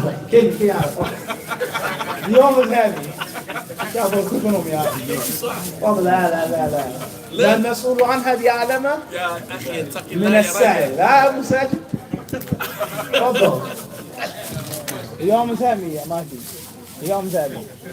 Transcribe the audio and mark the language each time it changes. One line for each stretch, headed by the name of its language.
Arabic: كيف
English: You always have me.
Arabic: شافوا كلهم يا أخي. تفضل. لا المسؤول عنها بأعلم من السائل. لا أبو ساجد. تفضل.
English: You always have me يا ماهدي. You always have me.